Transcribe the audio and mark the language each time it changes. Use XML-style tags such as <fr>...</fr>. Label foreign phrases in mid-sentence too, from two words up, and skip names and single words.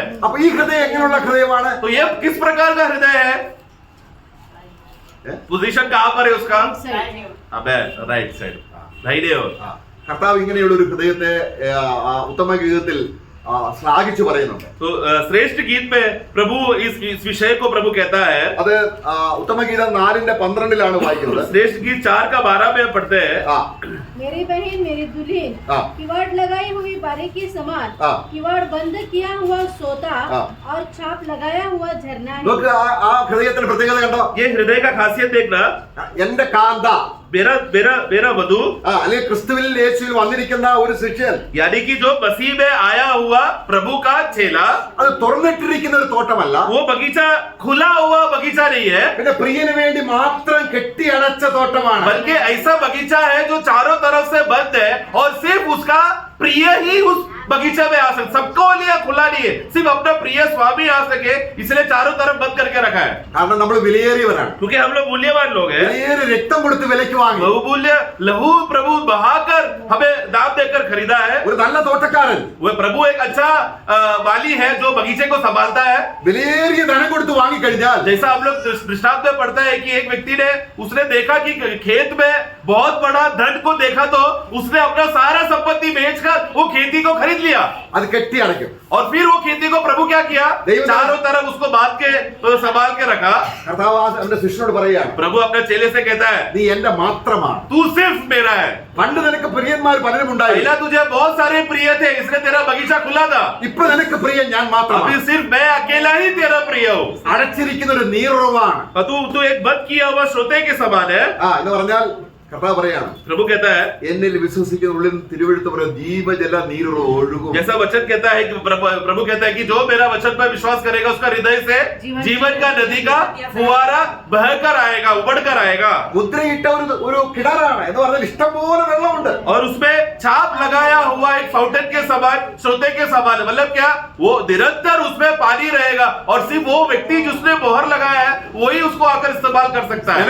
<ml>അപ്പൊ ഈ ഹൃദയം എങ്ങനെയുള്ള ഹൃദയമാണ്?</ml> <hi>तो ये किस प्रकार का हृदय है? पोजीशन कहाँ पर है उसका? अबे</hi> <en>right side,</en> <hi>दाहिने ओर।</hi> <ml>കർത്താവ് ഇങ്ങനെയുള്ള ഒരു ഹൃദയത്തെ ഉത്തമ ഗീതത്തിൽ ശ്ലാഘിച്ചു പറയുന്നുണ്ട്.</ml> <hi>तो श्रेष्ठ गीत में प्रभु इस विषय को प्रभु कहता है।</hi> <ml>അത് ഉത്തമ ഗീതം 4:12 വായിക്കുന്നത്.</ml> <hi>श्रेष्ठ गीत 4:12 में पढ़ते हैं, मेरी बहन मेरी दुल्हन किवाड़ लगाई हुई बारीकी समान, किवाड़ बंद किया हुआ सोता और छाप लगाया हुआ झरना है।</hi> <ml>നോക്ക് ആ ഹൃദയത്തിന്റെ പ്രത്യേകത കണ്ടോ?</ml> <hi>ये हृदय का खासियत देखना,</hi> <ml>എന്റെ കാന്ത,</ml> <hi>मेरा वधु,</hi> <ml>അല്ലെങ്കിൽ ക്രിസ്തുവിൽ യേശുവിൽ വന്നിരിക്കുന്ന ഒരു ശിഷ്യൻ,</ml> <hi>यानी कि जो मसीह में आया हुआ प्रभु का चेला,</hi> <ml>അത് തുറന്നിട്ടിരിക്കുന്ന ഒരു തോട്ടമല്ല,</ml> <hi>वो बगीचा खुला हुआ बगीचा नहीं है,</hi> <ml>പിന്നെ പ്രിയന് വേണ്ടി മാത്രം കെട്ടിയടച്ച തോട്ടമാണ്.</ml> <hi>बल्कि ऐसा बगीचा है जो चारों तरफ से बंद है और सिर्फ उसका प्रिय ही उस बगीचा में आ सके। सबको लिए खुला नहीं है, सिर्फ अपना प्रिय स्वामी आ सके, इसलिए चारों तरफ बंद करके रखा है।</hi> <ml>കാരണം നമ്മൾ വിലയേറിയവരാണ്.</ml> <hi>क्योंकि हम लोग मूल्यवान लोग हैं,</hi> <ml>വിലയേറിയ രക്തം കൊടുത്ത് വിലയ്ക്ക് വാങ്ങി.</ml> <hi>बहुमूल्य लहू प्रभु बहाकर हमें दाम देकर खरीदा है।</hi> <ml>ഒരു നല്ല തോട്ടക്കാരൻ</ml> <hi>वो प्रभु एक अच्छा माली है जो बगीचे को संभालता है।</hi> <ml>വിലയേറിയ ധനം കൊടുത്ത് വാങ്ങിക്കഴിഞ്ഞാൽ</ml> <hi>जैसा हम लोग दृष्टांत में पढ़ता है कि एक व्यक्ति ने उसने देखा कि खेत में बहुत बड़ा धन को देखा तो उसने अपना सारा संपत्ति बेचकर वो खेती को खरीद लिया</hi> <ml>അത് കെട്ടി അടയ്ക്കും.</ml> <hi>और फिर वो खेती को प्रभु क्या किया? चारों तरफ उसको बांध के संभाल के रखा।</hi> <ml>കർത്താവ് അവന്റെ ശിഷ്യനോട് പറയുകയാണ്,</ml> <hi>प्रभु अपने चेले से कहता है,</hi> <ml>നീ എന്റെ മാത്രമാണ്.</ml> <hi>तू सिर्फ मेरा है।</hi> <ml>പണ്ട് നിനക്ക് പ്രിയന്മാർ പലരും ഉണ്ടായി,</ml> <hi>पहला तुझे बहुत सारे प्रिय थे, इसलिए तेरा बगीचा खुला था।</hi> <ml>ഇപ്പൊ നിനക്ക് പ്രിയൻ ഞാൻ</ml> <hi>अभी</hi> <ml>മാത്രമാണ്.</ml> <hi>सिर्फ मैं अकेला ही तेरा प्रिय हूँ।</hi> <ml>അടച്ചിരിക്കുന്ന ഒരു നീറുറവാണ്.</ml> <hi>तू एक बंद किया हुआ श्रोते के समान है।</hi> <ml>എന്ന് പറഞ്ഞാൽ കർത്താവ് പറയാണ്,</ml> <hi>प्रभु कहता है,</hi> <ml>എന്നിൽ വിശ്വസിക്കുന്ന ഉള്ളിൽ തിരുവെഴുത്ത് പറയും ജീവജല നീരുറ ഒഴുകും.</ml> <hi>जैसा वचन कहता है कि प्रभु कहता है कि जो मेरा वचन पर विश्वास करेगा उसका हृदय से जीवन का नदी का फुवारा बहकर आएगा, उबड़कर आएगा.</hi> <ml>മുദ്രയിട്ട ഒരു കിണറാണ് എന്ന് പറഞ്ഞാൽ ഇഷ്ടംപോലെ വെള്ളമുണ്ട്.</ml> <hi>और उसमें छाप लगाया हुआ एक फाउंटेन के समान, श्रोते के समान, मतलब क्या, वो निरंतर उसमें पानी रहेगा और सिर्फ वो व्यक्ति जिसने मोहर लगाया है वही उसको आकर इस्तेमाल कर सकता है.</hi>